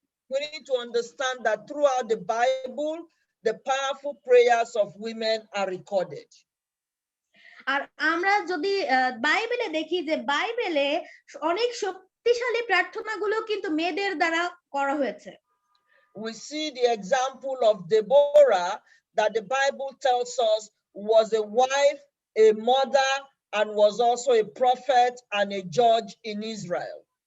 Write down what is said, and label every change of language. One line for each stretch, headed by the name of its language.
English: We need to understand that throughout the Bible, the powerful prayers of women are recorded.
Bangla: আর আমরা যদি বাইবেলে দেখি যে বাইবেলে অনেক শক্তিশালী প্রার্থনাগুলো কিন্তু মেয়েদের দ্বারা করা হয়েছে।
English: We see the example of Deborah that the Bible tells us was a wife, a mother, and was also a prophet and a judge in Israel.